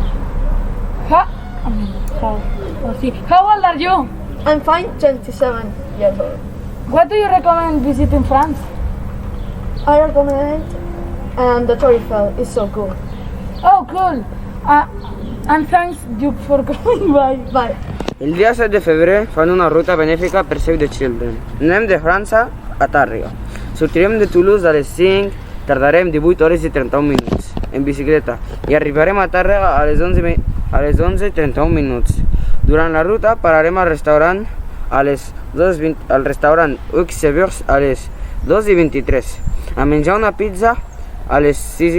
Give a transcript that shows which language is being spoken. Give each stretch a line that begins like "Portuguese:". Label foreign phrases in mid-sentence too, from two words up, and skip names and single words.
English: How old are you? I'm fine, 27 years old. What do you recommend visiting France? I recommend the Tour Eiffel. It's so cool. Oh, cool. And thanks you for coming by. Bye.
Catalan: El dia 7 de febrer fan una ruta benèfica per Save the Children. Anem de França a Tàrrega. Sortirem de Toulouse a les 5, tardarem 18 hores i 31 minuts en bicicleta i arribarem a Tàrrega a les 11:31 minuts. Durant la ruta pararem al restaurant Uxeburs a les 2:23 a menjar una pizza a les 6:40.